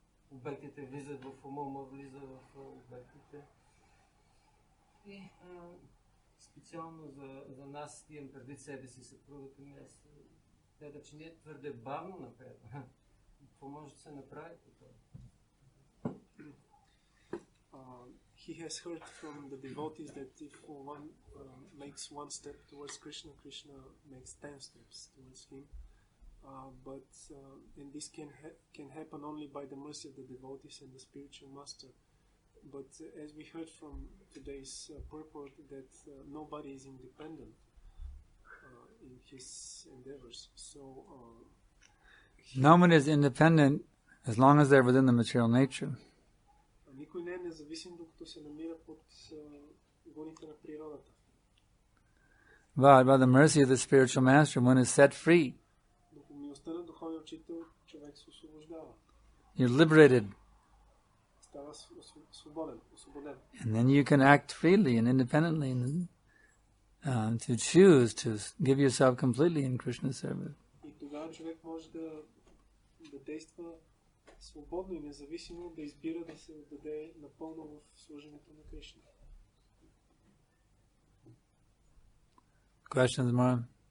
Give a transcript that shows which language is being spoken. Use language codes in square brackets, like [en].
[bg] Обектите влизат в ума, ума влиза в обектите. И специално за нас, имам предвид себе си, съпругата ми, аз гледа, че не е твърде бавно напред. Какво може да се направи по това? [en] He has heard from the devotees that if one makes one step towards Krishna, Krishna makes 10 steps towards him. And this can happen only by the mercy of the devotees and the spiritual master. But as we heard from today's purport, that nobody is independent in his endeavors. So no one is independent as long as they're within the material nature. [bg] Никой не е независим, докато се намира под гоните на природата. [en] But by the mercy of the spiritual master, one is set free. [bg] Но по милостта на духовния учител човек се освобождава. [en] You're liberated. [bg] Става свободен, освободен. [en] And then you can act freely and independently and to choose to give yourself completely in Krishna's service. [bg] И тогава човек може да действа свободно и независимо, да избира да се отдаде напълно в служенето на Кришна. [en] Questions, Mara?